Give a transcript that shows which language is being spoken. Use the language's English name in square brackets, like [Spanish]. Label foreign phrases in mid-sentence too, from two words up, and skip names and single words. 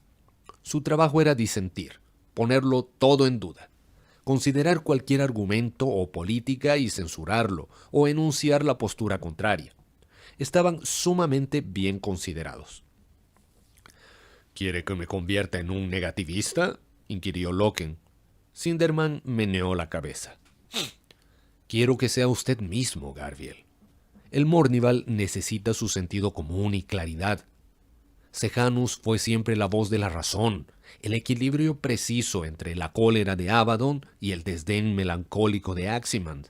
[Spanish] Su trabajo era disentir, ponerlo todo en duda, considerar cualquier argumento o política y censurarlo, o enunciar la postura contraria. Estaban sumamente bien considerados. ¿Quiere que me convierta en un negativista?, inquirió Loken. Sinderman meneó la cabeza. Quiero que sea usted mismo, Garviel. El Mournival necesita su sentido común y claridad. Sejanus fue siempre la voz de la razón, el equilibrio preciso entre la cólera de Abaddon y el desdén melancólico de Aximand.